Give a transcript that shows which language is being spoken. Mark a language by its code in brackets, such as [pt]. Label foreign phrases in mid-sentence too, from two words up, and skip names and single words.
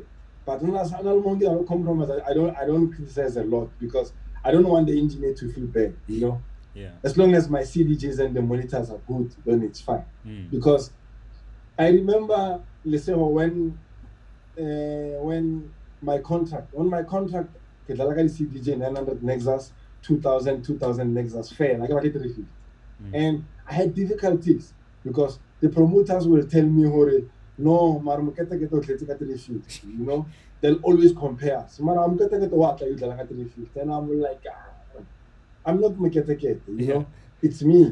[en] But when I don't compromise, I don't criticize a lot, because I don't want the engineer to feel bad. Yeah. As long as my CDJs and the monitors are good, then it's fine. Because I remember, when my contract, [st] ke dlala ka CDJ 900 Nexus, 2000 Nexus fair, like 350. [en] And I had difficulties because the promoters will tell me, no, they'll always compare us. And I'm like, I'm not Mukete, it's me.